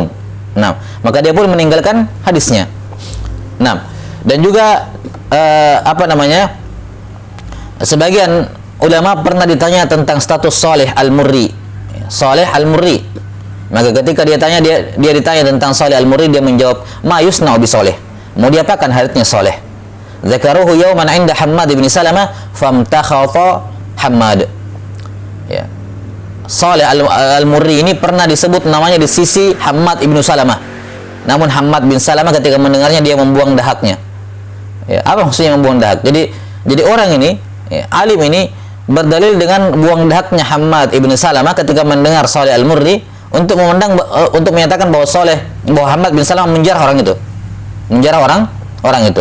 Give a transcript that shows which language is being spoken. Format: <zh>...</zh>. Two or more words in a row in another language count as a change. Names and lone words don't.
<id>Nah, maka dia pun meninggalkan hadisnya. Nah, dan juga sebagian ulama pernah ditanya tentang status Saleh Al-Murri. Saleh Al-Murri. Maka ketika dia ditanya tentang Saleh Al-Murri, dia menjawab,</id> <ar>ما يُصنع بصالح.</ar> <id>Mau diapakan haditsnya Saleh?</id> <ar>ذكروه يوماً عند حماد بن سلمة فامتخط حماد.</ar> <id>Ya. Saleh Al-Murri ini pernah disebut namanya di sisi Hammad ibnu Salamah. Namun Hammad bin Salamah ketika mendengarnya dia membuang dahaknya. Ya, apa maksudnya membuang dahak? Jadi orang ini, ya, alim ini berdalil dengan buang dahaknya Hammad ibnu Salamah ketika mendengar Saleh Al-Murri untuk menyatakan bahwa Hammad bin Salamah menjarah orang itu.</id>